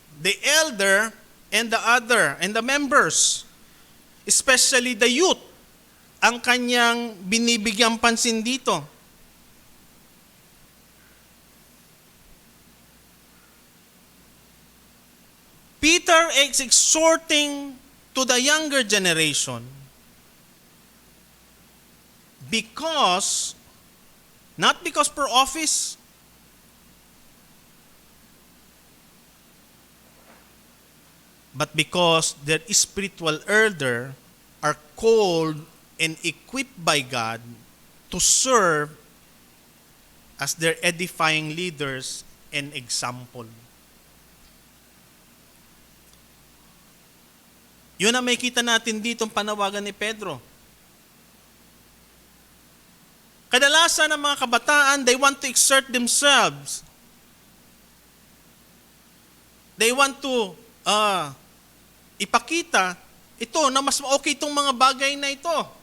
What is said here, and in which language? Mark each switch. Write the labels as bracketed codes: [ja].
[en] The elder and the other, and the members, especially the youth, [tl] ang kanyang binibigyang pansin dito. [en] Peter is exhorting to the younger generation because, not because for office, but because their spiritual elder are called and equipped by God to serve as their edifying leaders and example. [tl] Yun ang makikita natin dito ang panawagan ni Pedro. Kadalasan ng mga kabataan, [en] they want to exert themselves. They want to [tl] ipakita ito na mas okay itong mga bagay na ito.